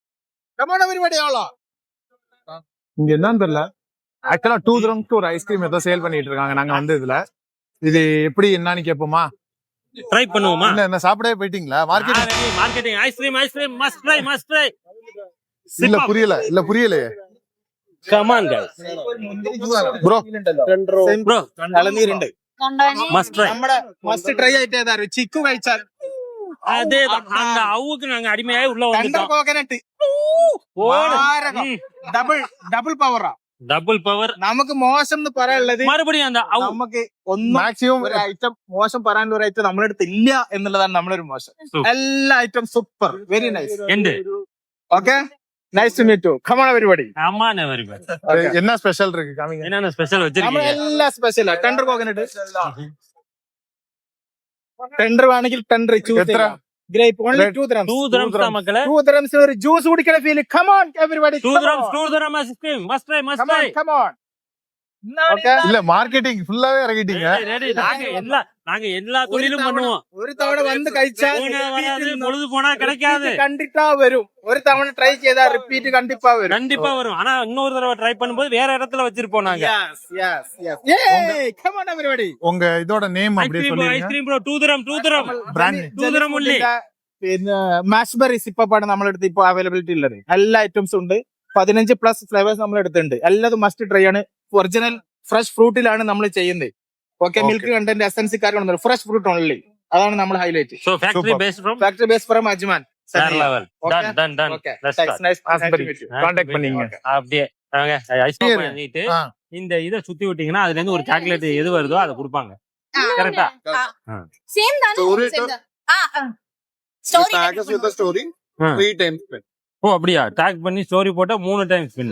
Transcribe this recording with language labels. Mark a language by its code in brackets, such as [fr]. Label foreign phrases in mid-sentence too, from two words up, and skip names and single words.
[ta] இங்க என்னன்னு தெரியல. ஆக்சுவலா 2 dirhams ஒரு ஐஸ்கிரீம் ஏதோ சேல் பண்ணிட்டு இருக்காங்க. நாங்க வந்து இதுல இது எப்படி என்னன்னு கேட்போமா? ட்ரை பண்ணுவோமா? என்ன சாப்பிடவே போயிட்டீங்களா? [en] Marketing ice cream ice cream must try [ta] இல்ல புரியலையே. [en] Come on guys. Bro. ഇളനീരുണ്ട്. Must try. must try [ml] ആയിട്ടേതാ ചിക്കു കഴിച്ചാൽ [ta] അതേதான். அந்த அவுக்கு நாங்க அடிமையாய் உள்ள வந்துட்டோம். [en] Coconut double powera. Double power. [ml] നമുക്ക് മോശം എന്ന് പറയാനുള്ളത് മറുപടിയും എന്താ? നമുക്ക് ഒന്നും മാക്സിമം ഒരു ഐറ്റം മോശം പറയാനുള്ള ഒരു ഐറ്റം നമ്മുടെ അടുത്ത് ഇല്ല എന്നുള്ളതാണ് നമ്മളൊരു മോശം. [en] എല്ലാ item super, very nice. Okay, Nice to meet you. Come on everybody. [ta] ஆமாண்ணே எவரிபடி. என்ன ஸ்பெஷல் இருக்கு காமிங்க. என்னென்ன ஸ்பெஷல் வச்சிருக்கீங்க? நம்ம எல்லாம் ஸ்பெஷல். [en] tender coconut tender [ml] വേണമെങ്കിൽ [en] tender choose [ml] ചെയ്യാം. [en] Grape only 2 dirhams. [ta] 2 dirhams தான் மக்களே. [ml] 2 dirhams ഒരു ജ്യൂസ് കുടിക്കണ ഫീൽ. [en] Come on everybody. 2 dirhams ice cream must try Come on. [ta] ஓகே, இல்ல மார்க்கெட்டிங் ஃபுல்லாவே இறங்கிட்டீங்க. நாங்க எல்லா தொழிலும் பண்ணுவோம். [ml] ഒരു തവണ വന്ന് കഴിച്ചാൽ [ta] பொழுது போனா கிடைக்காது. கண்டிப்பா வரும். ஒரு தவணை ட்ரை செய்தா ரிப்பீட் கண்டிப்பா வரும். ஆனா இன்னொரு தடவை ட்ரை பண்ணும்போது வேற இடத்துல வச்சிருப்போம் நாங்க. [en] Come on everybody. [ta] உங்க இதோட நேம் அப்படியே சொல்லுங்க. [en] Ice cream bro 2 dirhams பிராண்ட் 2 dirhams only. [ml] പിന്നെ മാഷ്ബെറീസ് ഇപ്പാണ് നമ്മുടെ അടുത്ത് ഇപ്പൊ അവൈലബിലിറ്റി ഉള്ളത്. എല്ലാ ഐറ്റംസും ഉണ്ട്. 15+ ഫ്ലേവേഴ്സ് നമ്മൾ എടുത്തിട്ടുണ്ട്. എല്ലാതും [en] must try [ml] ആണ്. [en] original fresh [ml] ഫ്രൂട്ടിലാണ് നമ്മൾ ചെയ്യുന്നത്. [en] Okay, milk content essence [ml] കാര്യങ്ങൾ [en] fresh fruit only. [ml] അതാണ് നമ്മൾ ഹൈലൈറ്റ്. [en] So factory based from അജ്മാൻ. done. Let's start. [ta] கான்டாக்ட் பண்ணீங்க. அப்படியே வாங்க ஐஸ்கிரீம் பண்ணிட்டு இந்த இத சுத்தி விட்டீங்கன்னா அதுல இருந்து ஒரு சாக்லேட் எது வருதோ அதை கொடுப்பாங்க. கரெக்ட்டா? சேம் தானே? சேம் தான். ஸ்டோரி [en] Tags with story 3 times. [ta] ஓ அப்படியா? டாக் பண்ணி ஸ்டோரி போட்டா 3 டைம்ஸ் பின்.